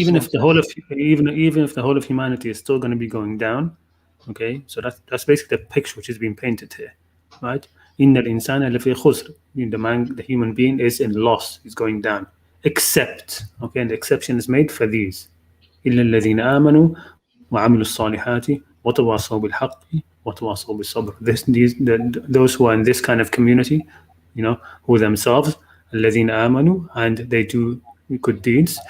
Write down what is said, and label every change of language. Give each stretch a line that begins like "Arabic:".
English: even if the whole of even if the whole of humanity is still going to be going down, okay, so that's basically the picture which is being painted here, right?
Arabic: إن الإنسان لفي خسر.
English: The human being is in loss, is going down. Except, okay, and the exception is made for these.
Arabic: إلا الذين آمنوا وعملوا الصالحات وتواصوا بالحق وتواصوا بالصبر.
English: Those who are in this kind of community, who themselves
Arabic: الذين آمنوا,
English: and they do good deeds.